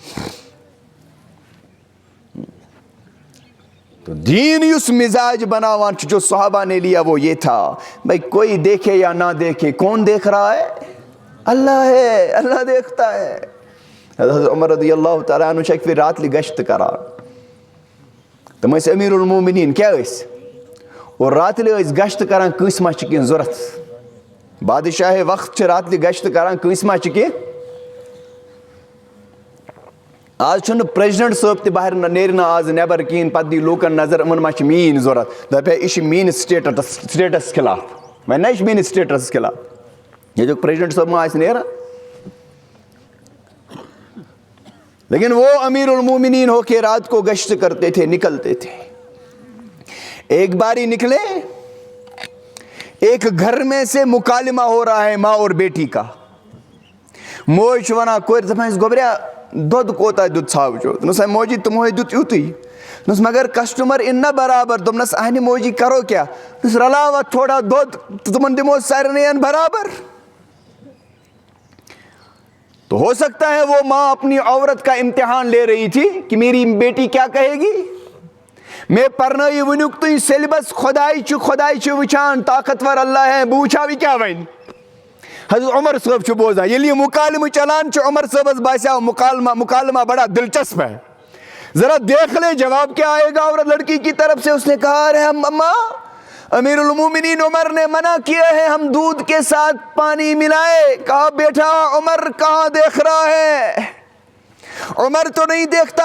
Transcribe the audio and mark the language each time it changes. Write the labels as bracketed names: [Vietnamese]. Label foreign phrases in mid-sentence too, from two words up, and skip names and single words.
[Urdu] تو [Kashmiri] دین اس مزاج بناوان [Urdu] جو صحابہ نے لیا وہ یہ تھا، بھائی کوئی دیکھے یا نہ دیکھے، کون دیکھ رہا ہے؟ اللہ ہے، اللہ دیکھتا ہے. [Kashmiri] حضرت عمر رضی اللہ تعالیٰ عنہ چھِ پھر رات لی گشت کران، تم ٲسۍ امیر المومنین کیا ٲسۍ، اور رات لی ٲسۍ گشت کران کٲنٛسہِ ما چھِ کینٛہہ ضوٚرتھ. بادشاہ وقت چھِ رات لی گشت کران کٲنٛسہِ ما چھِ کینٛہہ. آج چھُنہٕ پریزیڈنٹ صٲب تہِ باہر نیرِ نہٕ آز نیبر کِہیٖنۍ، پتہٕ دی لوٗکن نظر یِمن ما چھِ میٛٲنۍ ضوٚرتھ، دپہِ یہِ چھِ میٛٲنِس سٹیٹس خلاف، وۄنۍ نہ یہِ چھِ میٛٲنِس سٹیٹس خلاف. ییٚتیُک پریزیڈنٹ صٲب ما آسہِ نیران، [Urdu] لیکن وہ امیر المومنین ہو کے رات کو گشت کرتے تھے، نکلتے تھے. ایک باری نکلے، ایک گھر میں سے مکالمہ ہو رہا ہے ماں اور بیٹی کا. [Kashmiri] موج چھِ ونان کورِ دپان گوبریا دۄد کوتاہ دیُت ژھاوجو؟ دوٚپنس موجی تِموے دیُت یُتُے. دوٚپنس مگر کسٹمر اِن نا برابر. دوٚپنس اہنہِ موجی کرو کیٛاہ؟ دوٚپنس رلاو اتھ تھوڑا دۄد تہٕ تِمن دِمو سارنٕے برابر. [Urdu] تو ہو سکتا ہے وہ ماں اپنی عورت کا امتحان لے رہی تھی کہ میری بیٹی کیا کہے گی. [Kashmiri] میں پرنٲیِو ؤنیُک تُہۍ سیلبس، خۄداے چھُ وٕچھان، طاقتور اللہ ہے، بہٕ وٕچھاو یہِ کیٛاہ وَنہِ. حضرت عمر صٲب چھُ بوزان، ییٚلہِ یہِ مُکالمہٕ چلان چھُ عمر صٲبس باسیو [Urdu] مکالمہ بڑا دلچسپ ہے، ذرا دیکھ لے جواب کیا آئے گا عورت لڑکی کی طرف سے. اس نے کہا ارے اماں، امیر المومنین عمر نے منع کیا ہے ہم دودھ کے ساتھ پانی ملائے. کہا بیٹا عمر کہاں دیکھ رہا ہے؟ عمر تو نہیں دیکھتا.